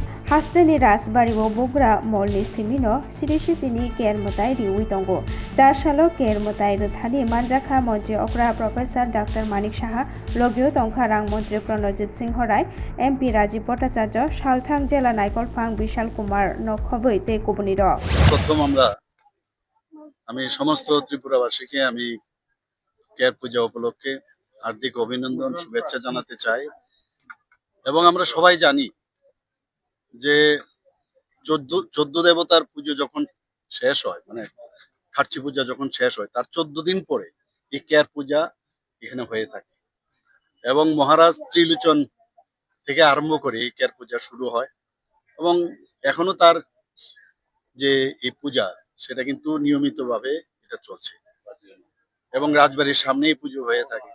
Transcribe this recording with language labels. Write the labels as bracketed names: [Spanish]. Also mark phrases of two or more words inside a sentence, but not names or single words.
[Kok Borok] Hasteni Rasbarigo Bogra Molni Simino, Sidishitini Kermotai Riwitongo, Jashalo Kermotai Ruthani, Manjaka Montri Okra Professor Dr. Manik Shaha, Logio Tonkarang Montri Pranojit Singh Horai, MP Raji Potachajo, Shalthang Jela Naikol Phang Bishal Kumar Nokhoboi Te Kubunido. [Bangla] প্রথম আমি সমস্ত ত্রিপুরাবাসীকে আমি কেয়ার পূজা উপলক্ষে হার্দিক অভিনন্দন শুভেচ্ছা জানাতে চাই এবং আমরা সবাই জানি যে 14 দেবতার পুজো যখন শেষ হয় মানে খার্চি পূজা যখন শেষ হয় তার 14 দিন পরে এই কেয়ার পূজা এখানে হয়ে থাকে এবং মহারাজ ত্রিলোচন থেকে আরম্ভ করে এই কেয়ার পূজা শুরু হয় এবং এখনো তার যে এই পূজা সেটা কিন্তু নিয়মিতভাবে এটা চলছে এবং রাজবাড়ির সামনেই পুজো হয়ে থাকে।